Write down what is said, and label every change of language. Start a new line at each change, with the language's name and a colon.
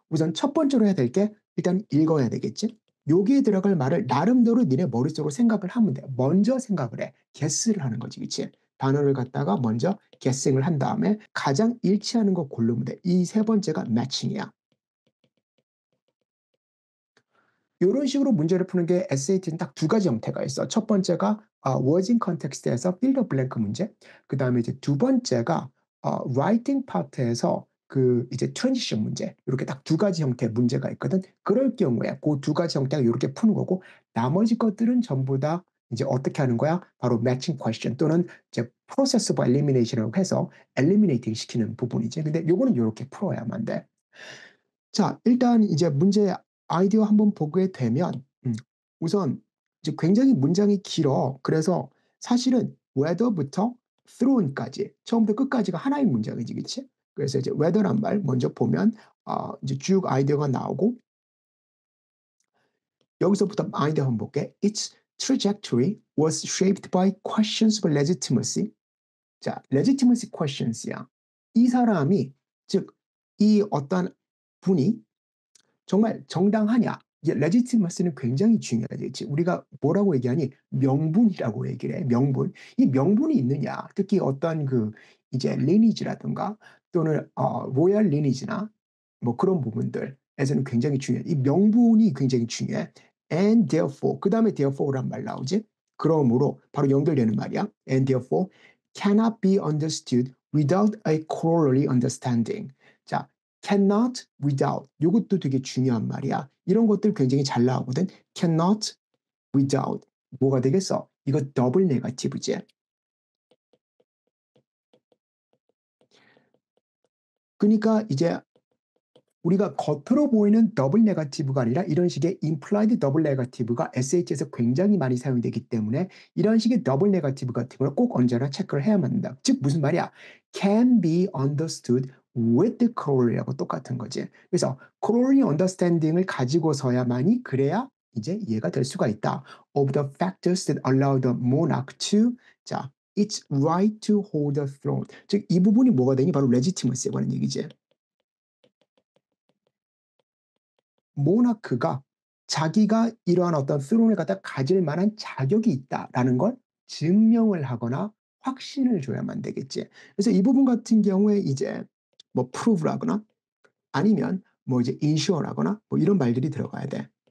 Korean: 우선 첫 번째로 해야 될 게 일단 읽어야 되겠지? 여기에 들어갈 말을 나름대로 니네 머릿속으로 생각을 하면 돼. 먼저 생각을 해. guess를 하는 거지, 그치? 단어를 갖다가 먼저 guessing을 한 다음에 가장 일치하는 거 고르면 돼. 이 세 번째가 matching이야. 이런 식으로 문제를 푸는 게 SAT는 딱 두 가지 형태가 있어. 첫 번째가 was in context에서
English: fill the blank
Korean: 문제. 그 다음에 이제 두 번째가 writing part에서 그 이제 transition 문제. 이렇게 딱 두 가지 형태의 문제가 있거든. 그럴 경우에 그 두 가지 형태가 이렇게 푸는 거고 나머지 것들은 전부 다 이제 어떻게 하는 거야? 바로
English: matching question
Korean: 또는 이제
English: process of elimination
Korean: 이라고 해서 eliminating 시키는 부분이지. 근데 요거는 이렇게 풀어야만 돼. 자, 일단 이제 문제 아이디어 한번 보게 되면 우선 이제 굉장히 문장이 길어. 그래서 사실은 whether부터 through까지 처음부터 끝까지가 하나의 문장이지, 그렇지? 그래서 이제 whether란 말 먼저 보면 이제 쭉 아이디어가 나오고 여기서부터 아이디어 한번 볼게.
English: Its trajectory was shaped by questions of legitimacy.
Korean: 자, legitimacy questions야. 이 사람이 즉 이 어떤 분이 정말 정당하냐? 이제 legitimacy는 굉장히 중요하지. 우리가 뭐라고 얘기하니? 명분이라고 얘기를 해. 명분. 이 명분이 있느냐? 특히 어떤 그 이제 lineage라든가 또는 royal lineage나 뭐 그런 부분들에서는 굉장히 중요해. 이 명분이 굉장히 중요해.
English: And therefore,
Korean: 그 다음에 therefore란 말 나오지? 그러므로 바로 연결되는 말이야.
English: And therefore cannot be understood without a corollary understanding.
Korean: 자, cannot without 이것도 되게 중요한 말이야. 이런 것들 굉장히 잘 나오거든. cannot without 뭐가 되겠어? 이거 더블 네거티브지. 그러니까 이제 우리가 겉으로 보이는 더블 네거티브가 아니라 이런 식의 implied 더블 네거티브가 SAT에서 굉장히 많이 사용되기 때문에 이런 식의 더블 네거티브 같은 걸 꼭 언제나 체크를 해야만 한다. 즉 무슨 말이야?
English: can be understood with the corollary
Korean: 하고 똑같은 거지. 그래서
English: corollary understanding
Korean: 을 가지고서야만이 그래야 이제 이해가 될 수가 있다.
English: Of the factors that allow the monarch to
Korean: 자,
English: its right to hold the throne.
Korean: 즉 이 부분이 뭐가 되니? 바로 legitimacy에 관한 얘기지. 모나크가 자기가 이러한 어떤 스론을 갖다 가질 만한 자격이 있다라는 걸 증명을 하거나 확신을 줘야만 되겠지. 그래서 이 부분 같은 경우에 이제 뭐 prove라거나 아니면 뭐 이제 insure라거나 뭐 이런 말들이 들어가야 돼.